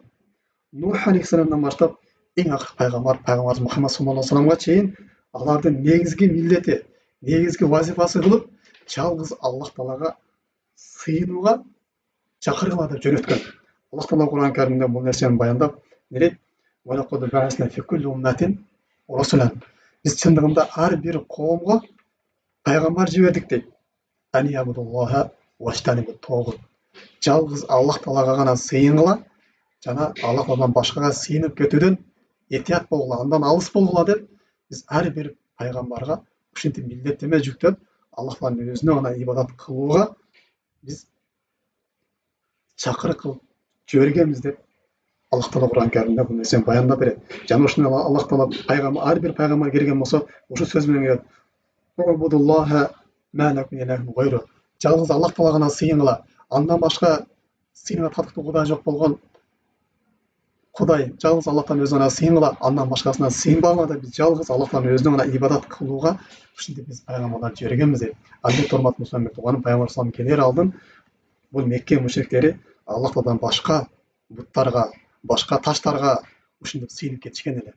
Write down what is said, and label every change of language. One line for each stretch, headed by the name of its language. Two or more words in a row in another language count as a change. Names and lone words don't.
Kyrgyz: Нух алейхиссаламдан баштап эң акыркы пайгамбарыбыз Мухаммад
Arabic: صلى الله عليه وسلم
Kyrgyz: чейин алардын негизги милдети, негизги вазифасы кылып жалгыз Аллах Таалага сыйынууга чакыргыла деп жөнөткөн. Аллах Таала Кур'ан-ы Каримде бул нерсени баяндап, не дейт?
Arabic: «ولقد بعثنا في كل أمة رسولا».
Kyrgyz: Биз чындыгында ар бир коомго пайгамбар жибердик дейт.
Arabic: أن اعبدوا الله واجتنبوا الطاغوت.
Kyrgyz: Жалгыз Аллах Таалага гана сыйынгыла жана Аллах Тааладан башкага сыйынып кетүүдөн этият болгула, андан алыс болгула деп биз ар бир пайгамбарга ушинтип милдеттеме жүктөп, Аллах Тааланын өзүнө гана ибадат кылууга биз чакырык кылып жибергенбиз деп Аллах Таала Кур'ан-ы Каримде бул нерсени баяндап берет. Жана ушуну Аллах Таала ар бир пайгамбар келген болсо, ушу сөз менен келет.
Arabic: اعبدوا الله ما لكم إله غيره.
Kyrgyz: Жалгыз Аллах Таалага гана сыйынгыла. Андан башка сыйынга татыктуу кудай жок болгон Кудай, жалгыз Аллах Тааланын өзүнө гана сыйынгыла, андан башкасына сыйынбагыла деп биз жалгыз Аллах Тааланын өзүнө гана ибадат кылууга ушинтип биз пайгамбарларды жибергенбиз дейт. Албетте, урматтуу мусулман бир тууганым, пайгамбар салам келер алдын бул Мекке мушриктери Аллах Тааладан башка буттарга, башка таштарга ушинтип сыйынып кетишкен эле.